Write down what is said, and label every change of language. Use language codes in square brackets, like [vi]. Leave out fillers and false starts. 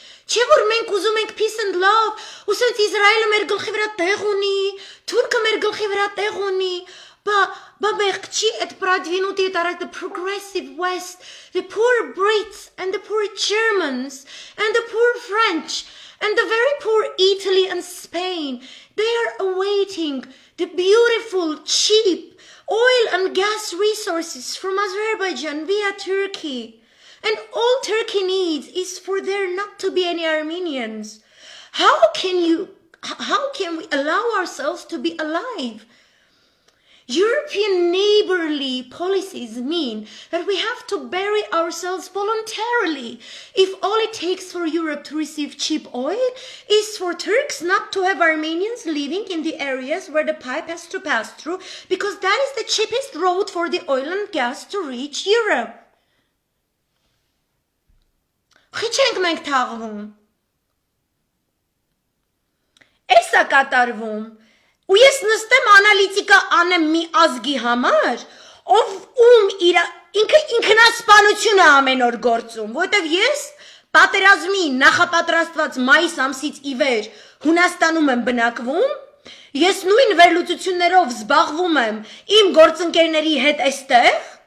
[hy] չէ որ մենք ուզում ենք peace and love, ու սենց Իսրայելը մեր գլխի վրա տեղ ունի, Թուրքը մեր գլխի վրա տեղ ունի, բա մեղք չի այդ պրադվինուտի հետ արած [en] the progressive West, the poor Brits and the poor Germans and the poor French and the very poor Italy and Spain, they are awaiting the beautiful, cheap oil and gas resources from Azerbaijan via Turkey. And all Turkey needs is for there not to be any Armenians. How can we allow ourselves to be alive? European neighborly policies mean that we have to bury ourselves voluntarily if all it takes for Europe to receive cheap oil is for Turks not to have Armenians living in the areas where the pipe has to pass through, because that is the cheapest road for the oil and gas to reach Europe. [hy] Խիչ ենք մենք թաղվում, այս է կատարվում, ու ես նստեմ անալիտիկա անեմ մի ազգի համար, ով ինքը ինքնասպանություն է ամեն օր գործում, որտև ես պատերազմի նախապատրաստված մայիս ամսից ի վեր Հունաստանում եմ բնակվում, ես նույն վերլուծություններով զբաղվում եմ իմ գործընկերների հետ այստեղ,